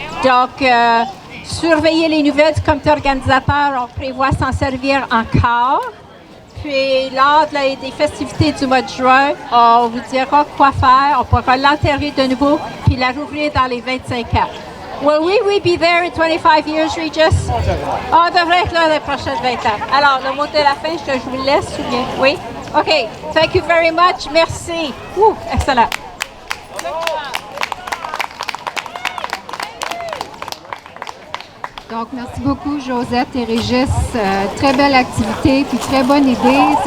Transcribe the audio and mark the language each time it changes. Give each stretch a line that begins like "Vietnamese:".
French: Donc, surveillez les nouvelles du comité organisateur, on prévoit s'en servir encore. Puis, lors des festivités du mois de juin, on vous dira quoi faire, on pourra l'enterrer de nouveau puis la rouvrir dans les 25 ans.
English: Will we be there in 25 years, Regis?
French: On devrait être là les prochaines 20 ans. Alors, le mot de la fin, je vous le laisse, ou bien?
English: Oui? OK. Thank you very much. Merci. Excellent.
French: Donc, merci beaucoup, Josette et Régis. Très belle activité, puis très bonne idée.